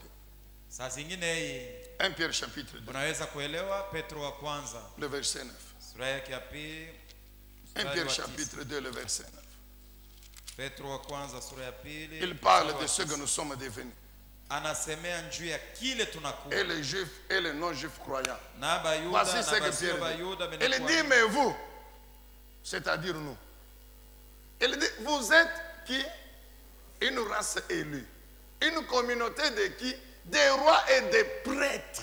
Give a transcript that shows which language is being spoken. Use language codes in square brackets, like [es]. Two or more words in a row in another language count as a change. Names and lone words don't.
[sw] Saa zingine hii [fr] 1 Pierre chapitre 2, [sw] unaweza kuelewa. Petro wa kwanza [fr] le verset 9. [sw] sura yake ya pili [fr] 1 [sw] mstari [fr] Pierre [sw] wa tisa. [fr] chapitre 2, le verset 9. [sw] Petro wa kwanza sura ya pili [fr] Il parle [sw] mstari wa [fr] de ce que [sw] tisa. [fr] nous sommes devenus. [sw] Anasemea juu ya kile tunakuwa [fr] Et les juifs et les non-juifs croyants. [sw] na bayuda [fr] Voici [sw] na [fr] ce que [sw] basio [fr] Pierre [sw] bayuda [fr] dit. Il [sw] benakuwa. [fr] dit, mais vous, c'est-à-dire nous. Il dit, vous êtes qui? Une race élue. Une communauté de qui? Des rois et des prêtres.